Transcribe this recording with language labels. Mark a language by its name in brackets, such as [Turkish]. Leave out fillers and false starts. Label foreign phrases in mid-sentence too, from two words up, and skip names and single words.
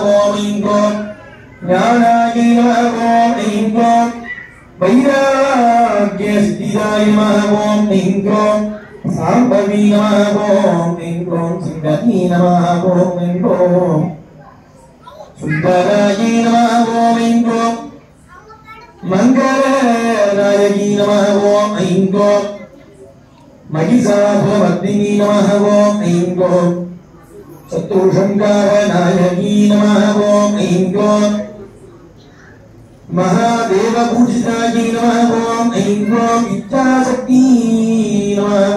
[Sanskrit] ओम ऐं ओम ज्ञानाय नमः. ओम ऐं ओम वैराग्य सिद्धिदाय नमः. ओम ऐं ओम शाम्भवी नमः. ओम ऐं ओम सिंहिनी नमः. ओम ऐं ओम सुन्दराय नमः. ओम ऐं ओम मङ्गलनायकी नमः. ओम ऐं ओम महिषासुरमर्दिनी नमः. ओम ऐं ओम शत्रुसंहारनायकी नमः. ओम ऐं ओम महादेवपूजितायै नमः. ओम ऐं ओम इच्छाशक्ति नमः.